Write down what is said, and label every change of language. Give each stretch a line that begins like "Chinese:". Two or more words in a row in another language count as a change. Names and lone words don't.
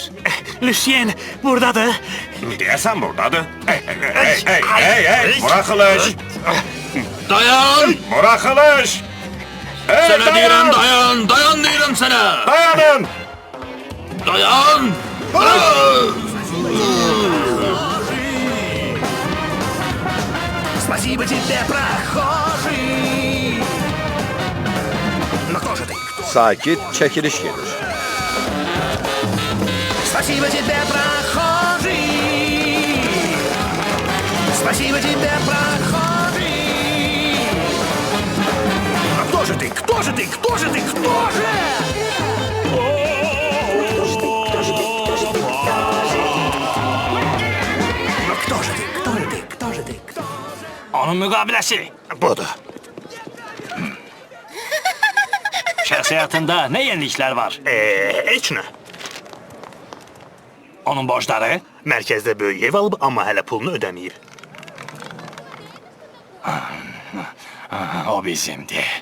Azerbaijani: Lucien buradadır. Deyəsən buradadır. Hey, buraxılış. Dayan! Buraxılış. Sənə deyirəm, dayan! Dayan deyirəm sənə! Dayanın. Dayan!
Russian: Спасибо тебе, прохожий. Но кто же ты?
Azerbaijani: Sakit çəkiliş gedir.
Russian: Спасибо тебе, прохожий. Спасибо тебе, прохожий. Но кто же ты? Кто же ты? Кто же ты? Кто же? Но кто же ты? Кто же ты? Кто же ты? Кто же?
Azerbaijani: Onun müqabiləsi. Budur. Şəxsi həyatında nə yeniliklər var? Heç nə. Onun borcları? Mərkəzdə böyük ev alıb, amma hələ pulunu ödəməyib. O bizimdi.